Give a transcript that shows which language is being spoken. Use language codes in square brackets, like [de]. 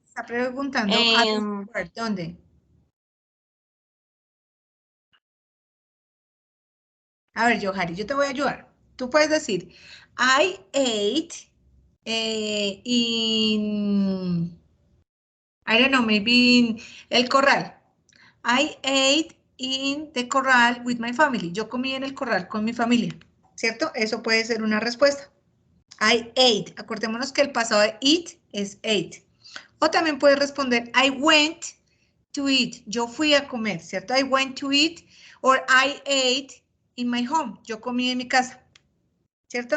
[es] Está preguntando, ¿a dónde? A ver, Johari, yo te voy a ayudar. Tú puedes decir, [en] I ate in, I don't know, maybe in El Corral. I ate in the corral with my family. [es] Yo comí en el corral con mi familia, ¿cierto? Eso puede ser una respuesta. [en] I ate. [es] Acordémonos que el pasado de eat es ate. O también puedes responder, [en] I went to eat. [es] Yo fui a comer, ¿cierto? [en] I went to eat. Or I ate in my home. [es] Yo comí en mi casa. ¿Cierto?